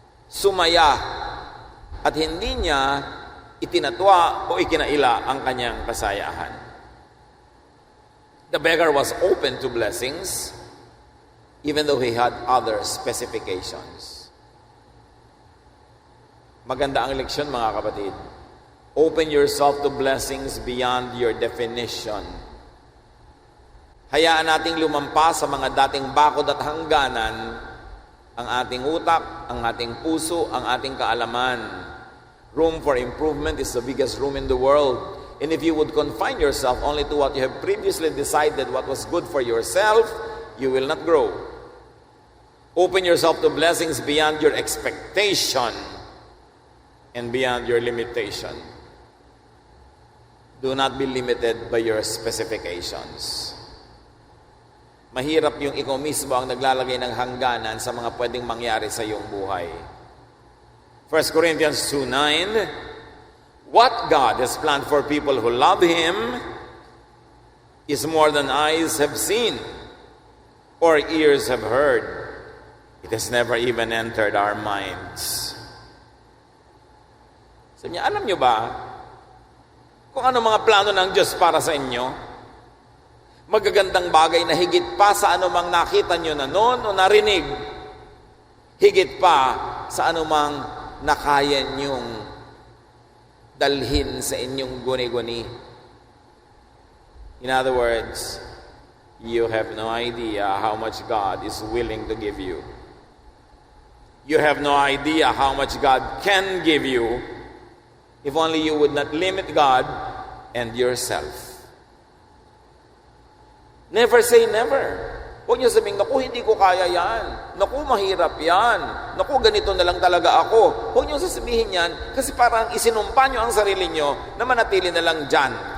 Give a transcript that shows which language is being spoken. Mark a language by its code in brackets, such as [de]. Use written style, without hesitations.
[tl] Sumaya at hindi niya itinatwa o ikinaila ang kanyang kasayahan. [en] The beggar was open to blessings even though he had other specifications. [tl] Maganda ang leksyon, mga kapatid. [en] Open yourself to blessings beyond your definition. [tl] Hayaan nating lumampas sa mga dating bakod at hangganan ang ating utak, ang ating puso, ang ating kaalaman. [en] Room for improvement is the biggest room in the world. And if you would confine yourself only to what you have previously decided what was good for yourself, you will not grow. Open yourself to blessings beyond your expectation and beyond your limitation. Do not be limited by your specifications. [tl] Mahirap yung ikaw mismo ang naglalagay ng hangganan sa mga pwedeng mangyari sa iyong buhay. [en] 1 Corinthians 2:9, what God has planned for people who love Him is more than eyes have seen or ears have heard. It has never even entered our minds. [tl] Sabi niya, alam niyo ba kung ano mga plano ng Diyos para sa inyo? Magagandang bagay na higit pa sa anumang nakita nyo na noon o narinig. Higit pa sa anumang nakaya nyong dalhin sa inyong guni-guni. [en] In other words, you have no idea how much God is willing to give you. You have no idea how much God can give you if only you would not limit God and yourself. Never say never. [tl] Huwag niyo sabihin, naku, hindi ko kaya yan. Naku, mahirap yan. Naku, ganito na lang talaga ako. Huwag niyo sasabihin yan kasi parang isinumpa niyo ang sarili niyo na manatili na lang dyan.